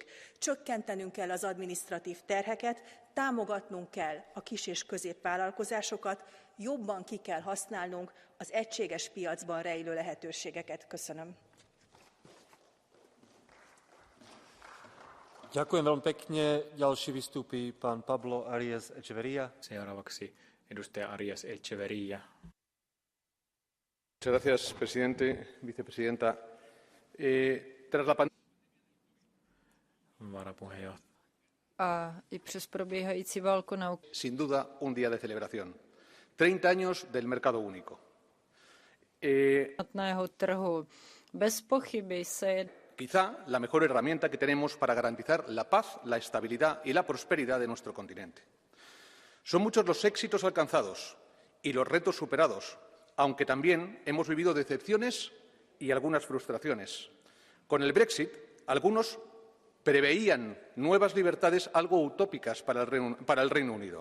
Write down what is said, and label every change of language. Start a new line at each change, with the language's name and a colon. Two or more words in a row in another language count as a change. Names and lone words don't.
Hungarian: Csökkentenünk kell az adminisztratív terheket, támogatnunk kell a kis- és középvállalkozásokat, jobban ki kell használnunk az egységes piacban rejlő lehetőségeket. Köszönöm.
Slovak: Ďakujem veľmi pekne. Ďalší vystúpi pán Pablo Arias Echeverría.
Finnish: Seuraavaksi edustaja Arias Echeverría.
Spanish: Gracias, presidente, vicepresidenta. Tras la
Finnish: Varapuheenjohtaja.
Czech: A i přes probíhající válku na Ukrajině.
Spanish: Sin duda un día de celebración. 30 años del mercado único.
Czech: Trhu. Bez pochyby se
Spanish: quizá la mejor herramienta que tenemos para garantizar la paz, la estabilidad y la prosperidad de nuestro continente. Son muchos los éxitos alcanzados y los retos superados, aunque también hemos vivido decepciones y algunas frustraciones. Con el Brexit, algunos preveían nuevas libertades algo utópicas para el Reino Unido.